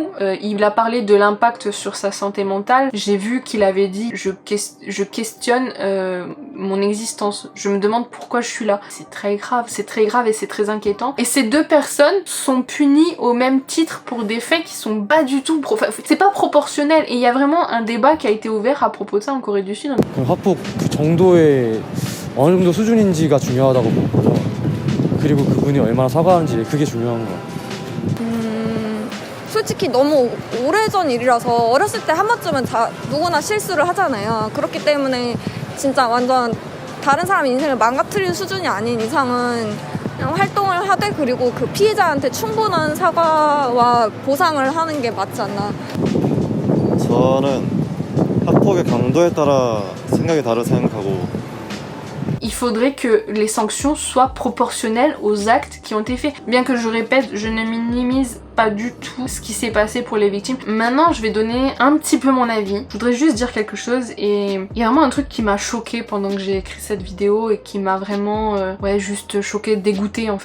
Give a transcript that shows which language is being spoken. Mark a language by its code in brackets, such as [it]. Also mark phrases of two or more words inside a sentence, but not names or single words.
[fr] Il a parlé de l'impact sur sa santé mentale. J'ai vu qu'il avait dit je questionne mon existence, je me demande pourquoi je suis là. C'est très grave et c'est très inquiétant. Et ces deux personnes sont punies au même titre pour des faits qui sont pas du tout c'est pas proportionnel. Et il y a vraiment un débat qui a été ouvert à propos de ça en Corée du Sud. [ko] 화폭 그 정도의 어느 정도 수준인지가 중요하다고 보고요. 그리고 그분이 얼마나 사과하는지 그게 중요한 것 같아요. 솔직히 너무 오래전 일이라서 어렸을 때 한 번쯤은 다 누구나 실수를 하잖아요. 그렇기 때문에 진짜 완전 다른 사람의 인생을 망가뜨리는 수준이 아닌 이상은 그냥 활동을 하되 그리고 그 피해자한테 충분한 사과와 보상을 하는 게 맞지 않나. 저는 학폭의 강도에 따라 생각이 다르다고 생각하고 [fr] Il faudrait que les sanctions soient proportionnelles aux actes qui ont été faits. Bien que je répète, je ne minimise pas du tout ce qui s'est passé pour les victimes. Maintenant, je vais donner un petit peu mon avis. Je voudrais juste dire quelque chose et il y a vraiment un truc qui m'a choquée pendant que j'ai écrit cette vidéo et qui m'a vraiment juste choquée, dégoûtée en fait.